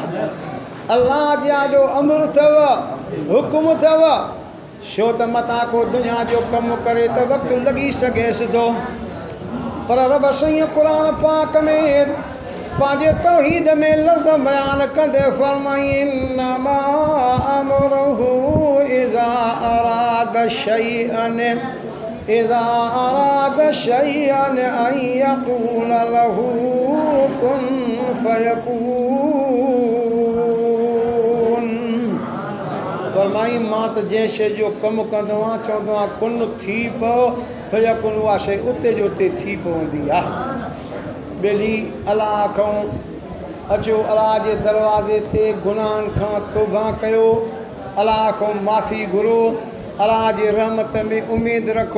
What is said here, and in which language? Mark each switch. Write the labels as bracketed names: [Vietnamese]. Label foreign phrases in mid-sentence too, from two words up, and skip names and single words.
[Sindhi] अलाह जा ॾो अमर अथव, हुकुम अथव, छो त मथां को दुनिया जो कमु करे त वक़्तु लॻी सघेसि थो। पर रब साईं क़ुर पाक में पंहिंजे तौहीद में लफ़्ज़ बयानु कंदे फरमाईं [Arabic] إنما أمره إذا أراد شيئا أن يقول له كن فيكون. [Sindhi] फरमाईं मां त जंहिं शइ जो कमु कंदो आहियां चवंदो आहियां कुन थी पओ, फयकून उहा शइ उते जो उते थी पवंदी आहे। ॿेली अलाह खां अचो, अलाह जे दरवाज़े ते गुनाहनि खां तौबा कयो, अलाह खां माफ़ी घुरो, अलाह जी रहमत में उमेद रखो।